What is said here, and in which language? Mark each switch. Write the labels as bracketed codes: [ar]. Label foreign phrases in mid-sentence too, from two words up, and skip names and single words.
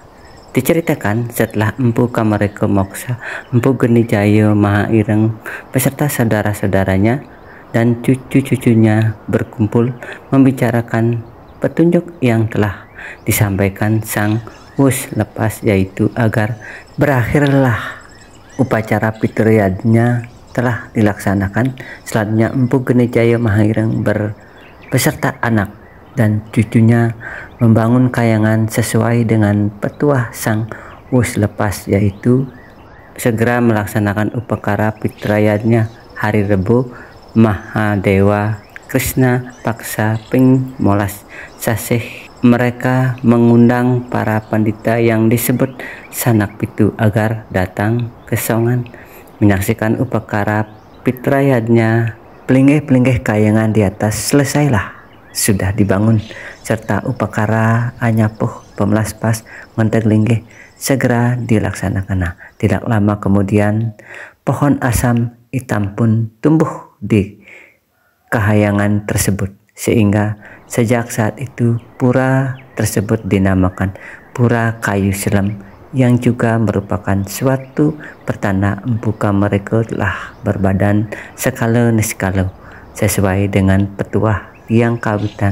[id] Diceritakan setelah Empu Kamareka moksa, Empu Geni Jaya Mahireng beserta saudara-saudaranya dan cucu-cucunya berkumpul membicarakan petunjuk yang telah disampaikan [ban] Sang wus lepas, [id] yaitu agar berakhirlah upacara pitriyadnya telah dilaksanakan. Selanjutnya Empu Geni Jaya Mahireng beserta anak dan cucunya membangun kayangan sesuai dengan petuah [ban] sang wus lepas, [id] yaitu segera melaksanakan upacara pitrayadnya hari Rebo Mahadewa Krishna Paksa Ping Molas Sasih. Mereka mengundang para pandita yang disebut sanak pitu agar datang ke Songan menyaksikan upacara pitrayadnya. Pelinggih-pelinggih kayangan di atas selesailah sudah dibangun, serta upacara anyapuh pemelaspas menteg linggih segera dilaksanakan. Nah, tidak lama kemudian pohon asam hitam pun tumbuh di kahayangan tersebut, sehingga sejak saat itu pura tersebut dinamakan Pura Kayu Selam, yang juga merupakan suatu pertanda Empu mereka telah berbadan skala niskala sesuai dengan petuah yang kawitan.